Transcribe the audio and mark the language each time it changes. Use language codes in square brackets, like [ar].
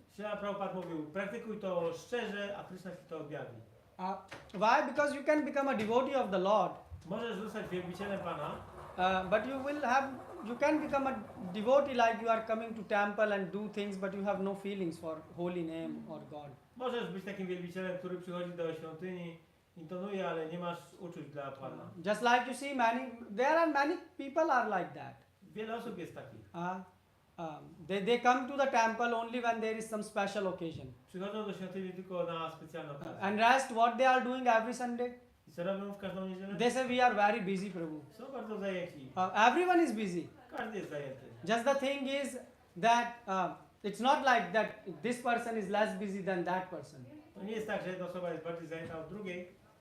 [pl] Śrila Prabhupada mówił, praktykuj to szczerze, a Krishna ci to objawi. [en] Why? Because you can become a devotee of the Lord, [pl] Możesz zostać wielbicielem Pana, [en] but you can become a devotee like you are coming to temple and do things, but you have no feelings for holy name or God. [pl] możesz być takim wielbicielem, który przychodzi do świątyni, intonuje, ale nie masz uczuć dla Pana. [en] Just like you see, many people are like that. [pl] Wiele osób jest takich. [en] They come to the temple only when there is some special occasion. [pl] Przychodzą do świątyni tylko na specjalną okazję. [en] And rest, what they are doing every Sunday? [pl] I co robią w każdą niedzielę? [en] They say we are very busy, Prabhu. [pl] Są bardzo zajęci. [en] Everyone is busy. [pl] Każdy jest zajęty. [en] Just the thing is that it's not like that this person is less busy than that person. [pl] To nie jest tak, że jedna osoba jest bardziej zajęta od drugiej.